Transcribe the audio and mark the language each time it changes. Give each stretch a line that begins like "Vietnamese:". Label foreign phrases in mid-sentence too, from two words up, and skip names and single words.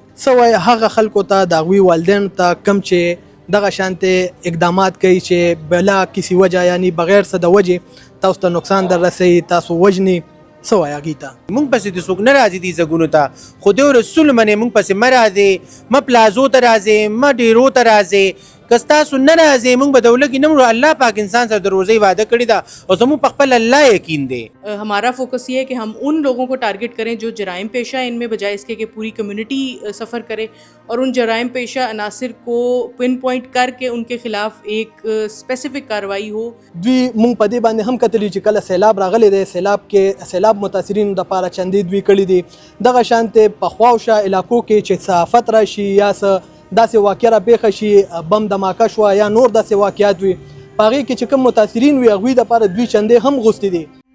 Pashto: څه وایي هغه خلکو ته د هغوی والدینو ته کم چې دغه شانتې اقدامات کوي چې
Urdu: بلا کسی وجه
Pashto: یعنی بغیر څه د وجې تاسو ته نقصان در رسوي، تاسو وژني، څه وایي هغوی ته؟ مونږ پسې د څوک نه راځي دې ځګونو ته، خو دیو رسول منې مونږ پسې مه راځئ، مه پلازو ته راځئ، مه ډیرو ته راځئ. که ستاسو نه راځئ مونږ به د ولږې نه مرو. الله پاک انسان سره د روزۍ وعده کړې ده او زموږ په خپل الله یقین دی.
Urdu: ہمارا فوکس یہ ہے کہ ہم ان لوگوں کو ٹارگٹ کریں جو جرائم پیشہ ہیں ان میں، بجائے اس کے کہ پوری کمیونٹی سفر کرے، اور ان جرائم پیشہ عناصر کو
English: pin point
Urdu: کر کے ان کے خلاف ایک اسپیسیفک کارروائی ہو.
Pashto: دوی مونږ په دې باندې هم کتلی چې کله سیلاب راغلی دی، سیلاب متاثرینو دپاره چندې دوی کړي دي. دغه شانتې په خواوشا علاقو کې چې څه آفت راشي یا څه داسې واقعه راپېښه شي، بم دماکه شوه یا نور داسې واقعات وي، په هغې کې چې کوم متاثرین وي هغوی دپاره دوی چندې هم غوښتي دي.